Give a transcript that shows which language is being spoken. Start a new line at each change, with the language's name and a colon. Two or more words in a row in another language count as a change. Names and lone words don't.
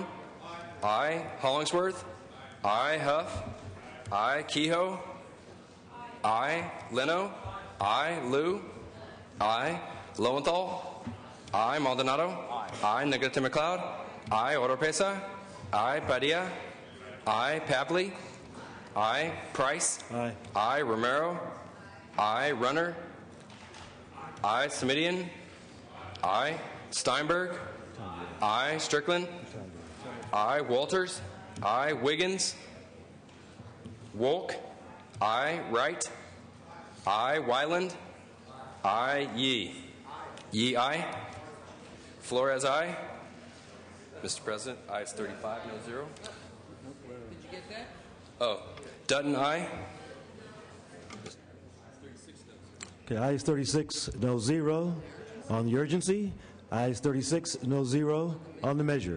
English: Aye. Hollingsworth? Aye. Huff? Aye. Kehoe? Aye. Leno? Aye. Liu? Aye. Lowenthal? Aye. Maldonado? Aye. Negrete McLeod? Aye. Oropesa? Aye. Padilla? I. Papley. I. Price. Aye. I. Romero. I. Runner. I. Semidian. I. Steinberg. I. Strickland. I. Walters. I. Wiggins. Wolk. I. Wright. I. Wyland. I. Yee. Yee, aye. Flores, aye. Mr. President, ayes 35, no zero. Did you get that? Oh, Dutton, aye. Okay, ayes 36, no zero on the urgency. Ayes 36, no zero on the measure.